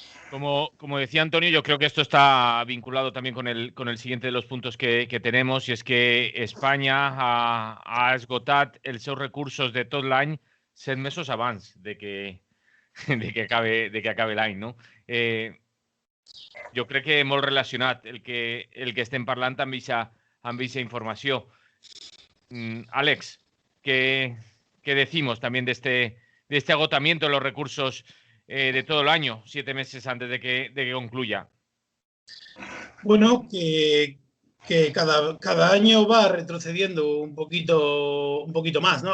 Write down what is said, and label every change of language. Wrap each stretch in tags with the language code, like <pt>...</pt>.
<es>Como decía Antonio, yo creo que esto está vinculado también con el siguiente de los puntos que tenemos, y es que</es> <ca>Espanya ha esgotat els seus recursos de tot l'any 7 mesos abans de que acabe l'any,</ca> <es>no?</es> <ca>Jo crec que molt relacionat el que estem parlant amb aquesta informació.</ca> <es>Àlex, ¿qué decimos también de este agotamiento de los recursos de todo el año, 7 meses antes de que concluya? Bueno, que cada año va retrocediendo un poquito más, ¿no?</es>